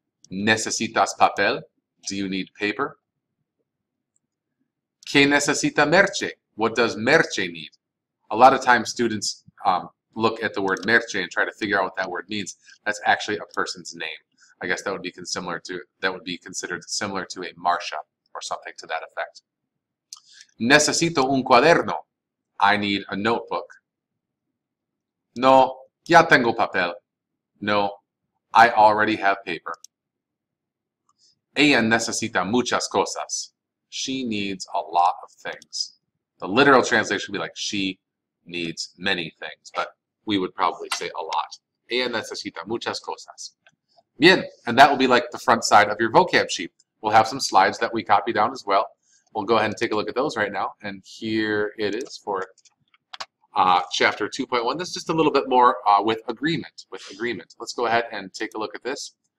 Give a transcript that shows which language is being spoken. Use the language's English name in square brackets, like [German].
[Spanish] ¿Necesitas papel? [English] Do you need paper? [Spanish] ¿Qué necesita merche? [English] What does merche need? A lot of times students look at the word merche and try to figure out what that word means. That's actually a person's name. I guess that would be considered similar to a Marcia or something to that effect. [Spanish] Necesito un cuaderno. [English] I need a notebook. [Spanish] No, ya tengo papel. [English] No, I already have paper. [Spanish] Ella necesita muchas cosas. [English] She needs a lot of things. The literal translation would be like, she needs many things, but we would probably say a lot. [Spanish] Ella necesita muchas cosas. [English] Bien, and that will be like the front side of your vocab sheet. We'll have some slides that we copy down as well. We'll go ahead and take a look at those right now, and here it is for chapter 2.1. This is just a little bit more with agreement. Let's go ahead and take a look at this.